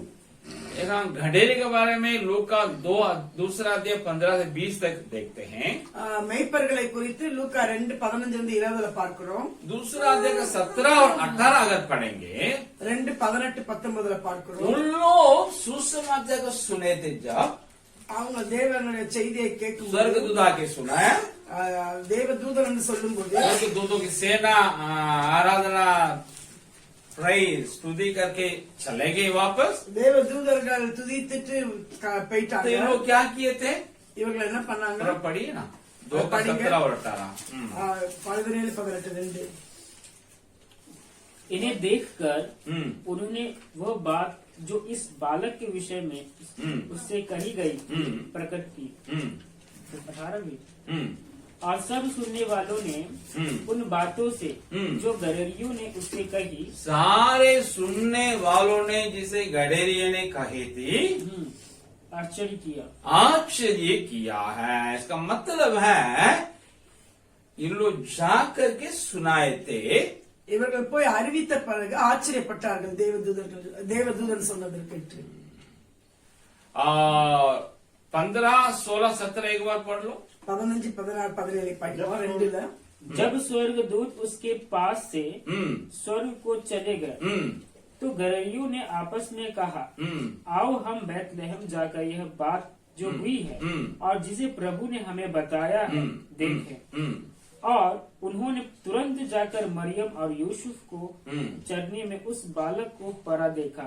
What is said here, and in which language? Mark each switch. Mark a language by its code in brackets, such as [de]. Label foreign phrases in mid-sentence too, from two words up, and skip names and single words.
[hi] यहाँ घड़ेरे के बारे में लूका 2 अध्याय 15 से 20 तक देखते हैं. [ta] மெய்ப்பர்களை குறித்து லூக்கா 2:15-20 பார்க்கிறோம். [hi] दूसरा अध्याय का 17 और 18 अगर पढ़ेंगे, [ta] 2:18-19 பார்க்கிறோம். [hi] उन लोग सुसमाचार को सुने थे जब [ta] அவங்க தேவனுடைய செய்தியை கேட்கும் [hi] स्वर्गदूत आके सुनाया, [ta] தேவதூதன் என்று சொல்லும் போது [hi] स्वर्गदूतों की सेना आराधना प्राइज स्तुति करके चले गए वापस. [ta] தேவதூதர்கள் துதித்துட்டு [hi] तो [ta] போயிட்டாங்க. [hi] ये लोग क्या किए थे? [ta] இவர்கள் என்ன பண்ணாங்க? [hi] थोड़ा पढ़िए ना, 2:17 और 18. 17-18 इन्हें देखकर हम्म, उन्होंने वह बात जो इस बालक के विषय में उससे कही गई प्रकट की। 18 और सब सुनने वालों ने उन बातों से जो गडरियों ने उससे कही, सारे सुनने वालों ने जिसे गडेरिया ने कही थी आश्चर्य किया। आश्चर्य किया है. इसका मतलब है इन लोग जा करके सुनाए थे. [ta] இவர்கள் போய் அறிவித்த பிறகு ஆச்சரியப்பட்டார்கள் தேவதூதன் சொன்னதை கேட்டு. [hi] 15, 16, 17 एक बार पढ़ लो. [ta] 15, 16, 17 படிக்கிறோம். 2ல [hi] जब स्वर्गदूत उसके पास से स्वर्ग को चले गए तो गडरियों ने आपस में कहा, आओ हम बैतलहम जाकर यह बात जो हुई है और जिसे प्रभु ने हमें बताया है देखें। और उन्होंने तुरंत जाकर मरियम और यूसुफ को चरनी में उस बालक को पड़ा देखा।